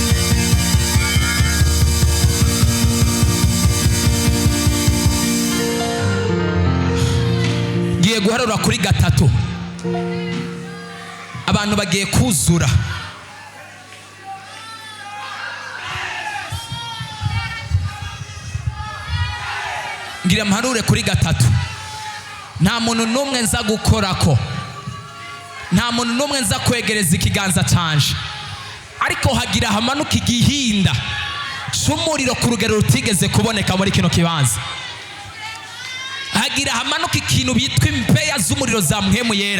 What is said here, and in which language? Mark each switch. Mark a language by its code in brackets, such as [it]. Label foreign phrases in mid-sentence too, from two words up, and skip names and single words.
[rn] Ngiye guharura kuri gatatu. Abantu bagiye kuzura. Ngira mharure kuri gatatu. Nta muntu n'umwe nza gukorako. Nta muntu n'umwe nza kwegereza ikiganza canje. Ariko hagira hamanuka igihinda c'umuriro ku rugero rutigeze kuboneka muri kino kibanza. Hagira hamanuka ikintu bitwa impeya z'umuriro za Mpwemu Yera.